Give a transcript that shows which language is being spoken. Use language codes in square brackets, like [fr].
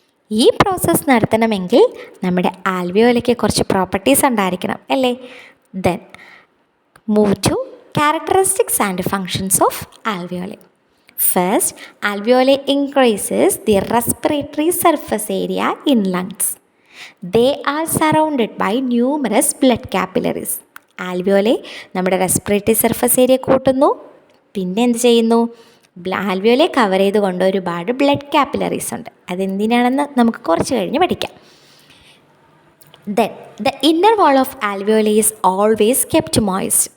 [ml] ഈ പ്രോസസ്സ് നടത്തണമെങ്കിൽ നമ്മുടെ ആൽവിയോലയ്ക്ക് കുറച്ച് പ്രോപ്പർട്ടീസ് ഉണ്ടായിരിക്കണം അല്ലേ? [en] Then move to characteristics and functions of alveoli. First, alveoli increases the respiratory surface area in lungs. They are surrounded by numerous blood capillaries. [ml] ആൽവിയോലെ നമ്മുടെ respiratory surface area കൂട്ടുന്നു. പിന്നെ എന്ത് ചെയ്യുന്നു? ആൽവിയോലെ കവർ ചെയ്തുകൊണ്ട് ഒരുപാട് ബ്ലഡ് കാപ്പിലറീസ് ഉണ്ട്. അതെന്തിനാണെന്ന് നമുക്ക് കുറച്ച് കഴിഞ്ഞ് പഠിക്കാം. [en] Then the inner wall of alveoli is always kept moist.